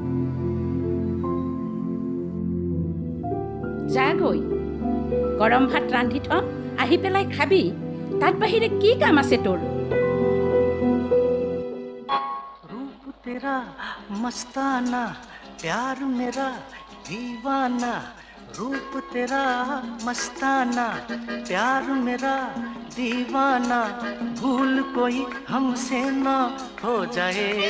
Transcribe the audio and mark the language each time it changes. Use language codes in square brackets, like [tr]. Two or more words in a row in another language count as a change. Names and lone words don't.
[as] যা গৈ গৰম ভাত ৰান্ধি থ আহি পেলাই খাবি তাত বাহিৰে কি কাম আছে তোৰ [hi] रूप तेरा मस्ताना प्यार मेरा दीवाना रूप तेरा मस्ताना प्यार मेरा दीवाना भूल कोई हमसे ना हो जाए